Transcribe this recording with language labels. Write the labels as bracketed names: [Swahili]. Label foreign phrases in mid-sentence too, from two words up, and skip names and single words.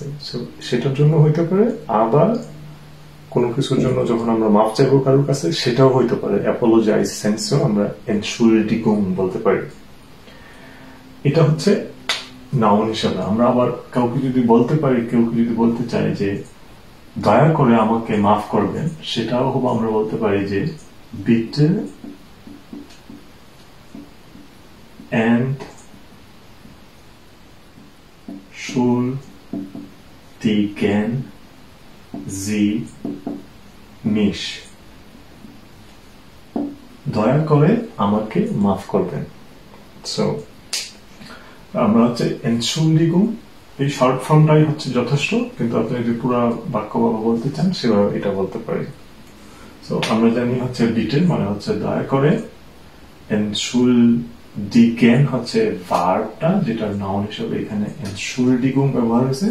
[Bangla] সেটার জন্য হইতে পারে, আবার কোনো কিছুর জন্য যখন আমরা মাফ চাইবো কারোর কাছে সেটাও হইতে পারে, অ্যাপোলোজাইজ সেন্সেও আমরা এন্টশুল্ডিগুং বলতে পারি। এটা হচ্ছে নাউন হিসাবে। আমরা আবার কাউকে যদি বলতে পারি, কেউকে যদি বলতে চাই যে দয়া করে আমাকে মাফ করবেন, সেটাও আমরা বলতে পারি যে [German] bitte entschuldigen Sie mich, [Bangla] দয়া করে আমাকে মাফ করবেন। সো আমরা হচ্ছে এন্টশুল্ডিগুং, এই শর্ট ফর্মটাই হচ্ছে যথেষ্ট, কিন্তু আপনি যদি পুরো বাক্য বলতে চান সেভাবে এটা বলতে পারি। সো আমরা জানি হচ্ছে বিটে মানে হচ্ছে দয়া করে, এন্টশুল্ডিগেন হচ্ছে ভার্বটা, যেটা নাউন হিসেবে এখানে এন্টশুল্ডিগুং ব্যবহার হয়েছে।